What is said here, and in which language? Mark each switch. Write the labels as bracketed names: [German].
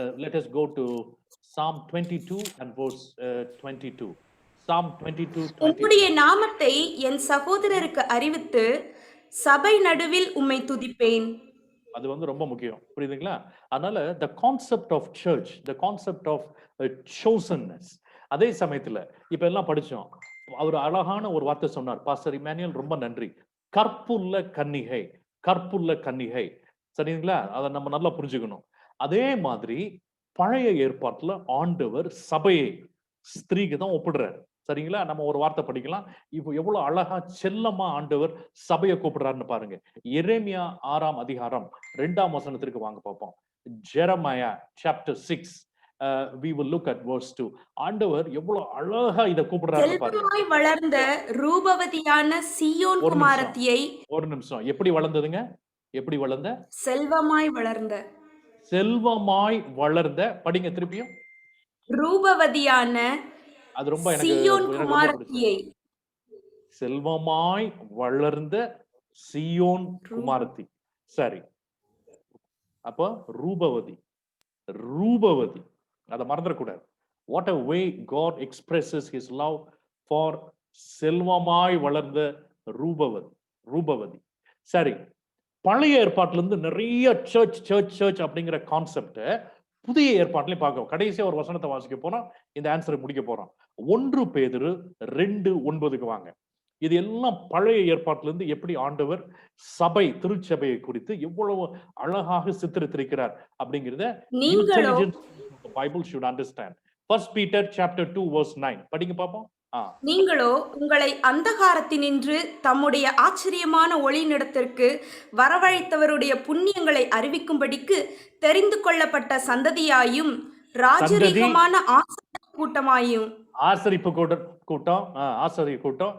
[English] Let us go to Psalm 22 and verse 22. Psalm 22. [Tamil] உம்முடைய நாமத்தை என் சகோதரருக்கு அறிவித்து சபை நடுவில் உம்மை துதிப்பேன். அது வந்து ரொம்ப முக்கியம். புரியுதுங்களா? அதனால [English] the concept of church, the concept of chosenness. [Tamil] அதே சமயத்துல இப்ப எல்லாம் படிச்சோம். அவர் அழகான ஒரு வார்த்தை சொன்னார். பாஸ்டர் இமானுவேல் ரொம்ப நன்றி. கற்புள்ள கன்னிகை, கற்புள்ள கன்னிகை. சரிங்களா? அதை நம்ம நல்லா புரிஞ்சுக்கணும். அதே மாதிரி பழைய ஏற்பாட்டுல ஆண்டவர் சபையை ஸ்திரீக்கு தான் ஒப்பிடுறாரு. சரிங்களா? நம்ம ஒரு வார்த்தை படிக்கலாம். இப்போ எவ்வளவு அழகா செல்லமா ஆண்டவர் சபையை கூப்பிடுறாருன்னு பாருங்க. எரேமியா 6ஆம் அதிகாரம் 2ஆம் வசனத்திற்கு வாங்க பார்ப்போம். [English] Jeremiah chapter 6 we will look at verse 2. [Tamil] ஆண்டவர் எவ்வளவு அழகா இத கூப்பிடுறாரு பாருங்க. செல்வமாய் வளர்ந்த ரூபவதியான சீயோன் குமாரத்தியை. ஒரு நிமிஷம். எப்படி வளர்ந்ததுங்க? எப்படி வளர்ந்த? செல்வமாய் வளர்ந்த. செல்வமாய் வளர்ந்த. படிங்க திருப்பியும். ரூபவதியான அது ரொம்ப சீயோன் குமாரத்தியை. செல்வமாய் வளர்ந்த சீயோன் குமாரத்தி. சரி. அப்போ ரூபவதி, ரூபவதி அதை மறந்துடக்கூடாது. [English] what a way God expresses his love for [Tamil] செல்வமாய் வளர்ந்த ரூபவதி, ரூபவதி. சரி. பழைய ஏற்பாட்டுல இருந்து நிறைய சர்ச் சர்ச் சர்ச் அப்படிங்கிற கான்செப்ட் புதிய ஏற்பாட்டிலையும் பார்க்கிறோம். கடைசியா ஒரு வசனத்தை வாசிக்க போனா இந்த ஆன்சரை முடிக்க போறோம். 1 பேதுரு 2:9க்கு வாங்க. இது எல்லாம் பழைய ஏற்பாட்டில இருந்து எப்படி ஆண்டவர் சபை திருச்சபையை குறித்து எவ்வளவு அழகாக சித்தரித்திருக்கிறார் அப்படிங்கறத Bible [English] should understand. 1 Peter chapter 2 verse 9 [Tamil] படிங்க பாப்போம். நீங்களோ உங்களை அந்தகாரத்தினின்று தம்முடைய ஆச்சரியமான ஒளியினிடத்திற்கு வரவழைத்தவருடைய புண்ணியங்களை அறிவிக்கும்படிக்கு தெரிந்து கொள்ளப்பட்ட சந்ததியாயும் ராஜரீகமான ஆசரிப்பு கூட்டமாயும். ஆசரிப்பு கூட்டம், ஆசரிப்பு கூட்டம்.